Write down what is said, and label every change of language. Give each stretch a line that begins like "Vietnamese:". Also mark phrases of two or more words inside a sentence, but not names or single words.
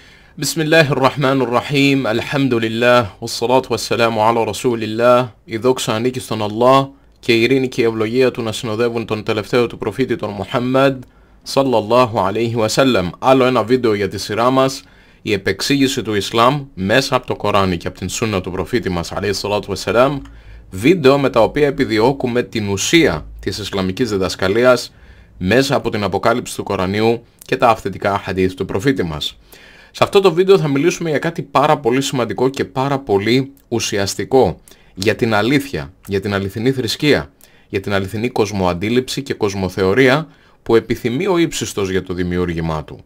Arabic: بسم الله الرحمن الرحيم، الحمد لله، والصلاة والسلام على رسول الله.
Greek: Η δόξα ανήκει στον Allah και η ειρήνη και η ευλογία του να συνοδεύουν τον τελευταίο του προφήτη τον Μουχάμμαντ
Arabic: صلى الله عليه وسلم.
Greek: Άλλο ένα βίντεο για τη σειρά μας, η επεξήγηση του Ισλάμ μέσα από το Κοράνι και από την Σούννα του προφήτη μας
Arabic: عليه وسلم.
Greek: Βίντεο με τα οποία επιδιώκουμε την ουσία της Ισλαμικής διδασκαλίας μέσα από την αποκάλυψη του Κορανίου και τα αυθεντικά χαδίθ του προφήτη μας. Σε αυτό το βίντεο θα μιλήσουμε για κάτι πάρα πολύ σημαντικό και πάρα πολύ ουσιαστικό, για την αλήθεια, για την αληθινή θρησκεία, για την αληθινή κοσμοαντίληψη και κοσμοθεωρία που επιθυμεί ο ύψιστος για το δημιούργημά του.